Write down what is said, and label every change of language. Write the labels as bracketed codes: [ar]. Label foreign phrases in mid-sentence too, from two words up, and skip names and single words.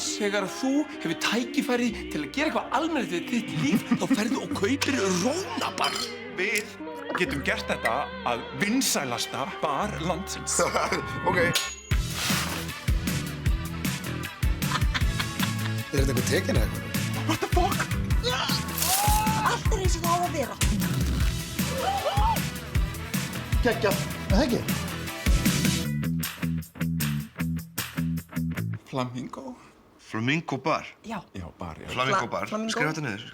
[is] Þegar þú hefur tækifæri til að gera eitthvað almennilegt við þitt líf, þá ferðu og kaupir Rónabar. Við getum gert þetta að vinsælasta bar landsins. Ok. Er þetta eitthvað tekin eða eitthvað? [en] What the fuck? [is] Allt eins og það á að vera. Geggjað. Það ekki? Flamingo? Flamingo bar. Já. Já, bar, já. Flamingo bar. Skrifa þetta niður.